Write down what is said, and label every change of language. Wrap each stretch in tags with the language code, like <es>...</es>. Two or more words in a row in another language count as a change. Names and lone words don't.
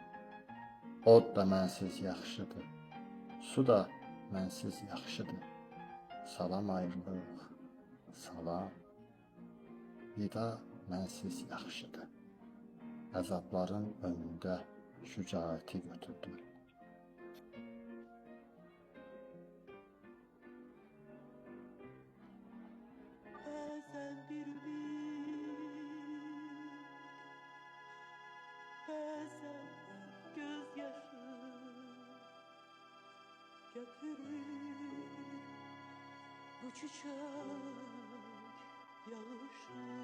<az>Od da mənsiz yaxşıdır. Su da mənsiz yaxşıdır. Salam ayrılıq, salam. Vida mənsiz yaxşıdır. Əzabların önündə şücaəti götürdüm.</az> <tr>Bazen bir bazen gözyaşı götürür bu çiçek yağışı.</tr>